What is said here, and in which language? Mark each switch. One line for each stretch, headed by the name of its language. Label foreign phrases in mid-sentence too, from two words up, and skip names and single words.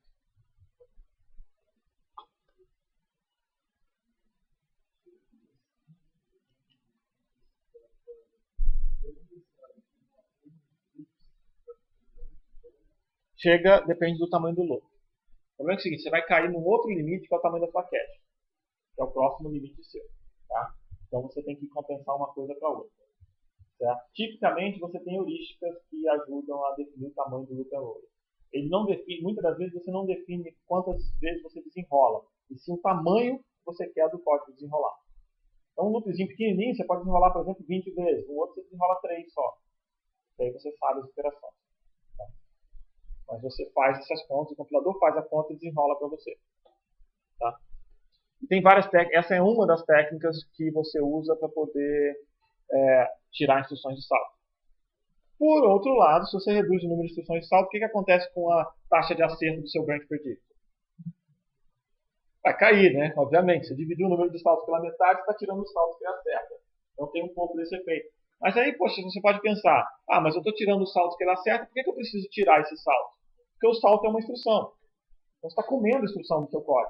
Portuguese: Depende do tamanho do loop. O problema é o seguinte, você vai cair num outro limite que é o tamanho da sua cache, que é o próximo limite seu. Tá? Então você tem que compensar uma coisa para outra. Certo? Tipicamente você tem heurísticas que ajudam a definir o tamanho do
English: loop and load.
Portuguese: Ele não define, muitas das vezes você não define quantas vezes você desenrola, e sim o tamanho que você quer do código desenrolar. Então um loopzinho pequenininho você pode desenrolar, por exemplo, 20 vezes, no outro você desenrola 3 só. E aí você sabe as operações. Tá? Mas você faz essas contas, o compilador faz a conta e desenrola para você. Tá? E tem várias técnicas, essa é uma das técnicas que você usa para poder tirar instruções de salto. Por outro lado, se você reduz o número de instruções de salto, o que acontece com a taxa de acerto do seu
English: branch predictor?
Portuguese: Vai cair, né? Obviamente. Você dividiu o número de saltos pela metade, você está tirando os saltos que ele acerta. Então tem um pouco desse efeito. Mas aí, poxa, você pode pensar, mas eu estou tirando os saltos que ele acerta, por que eu preciso tirar esses saltos? Porque o salto é uma instrução. Então você está comendo a instrução do seu código.